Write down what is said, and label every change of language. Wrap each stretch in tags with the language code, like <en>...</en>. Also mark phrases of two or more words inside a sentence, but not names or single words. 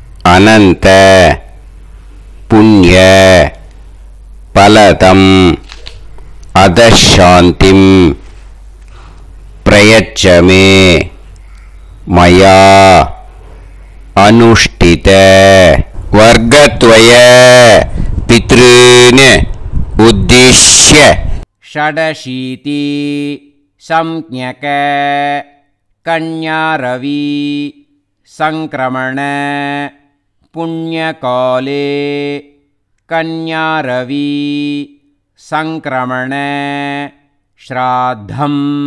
<sa>अनन्त पुण्य फलदम् अतश्शान्तिम् प्रयच्छमे मया अनुष्ठित वर्गद्वय पितॄन् उद्दिश्य षडशीति संज्ञक कन्यारवि संक्रमण पुण्यकाले कन्यारवि संक्रमण श्राद्धम्</sa>